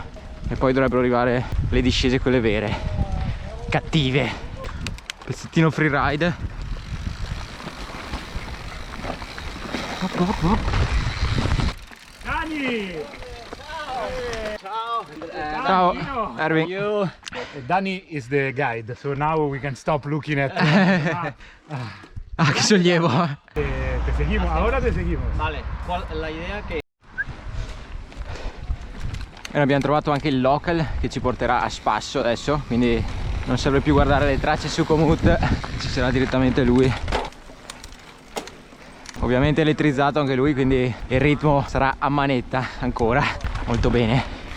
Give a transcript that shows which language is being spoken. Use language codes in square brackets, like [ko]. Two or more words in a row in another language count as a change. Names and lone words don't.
[it] E poi dovrebbero arrivare le discese, quelle vere, cattive. Pezzettino freeride. Dani! Ciao, Erwin. [en] Dani is the guide, so now we can stop looking at... [it] Ah, che sollievo. [es] Te seguimos, ahora te seguimos. Vale, la idea [it] che... E abbiamo trovato anche il local che ci porterà a spasso adesso, quindi non serve più guardare le tracce su Komoot, ci sarà direttamente lui. Ovviamente elettrizzato anche lui, quindi il ritmo sarà a manetta ancora, molto bene.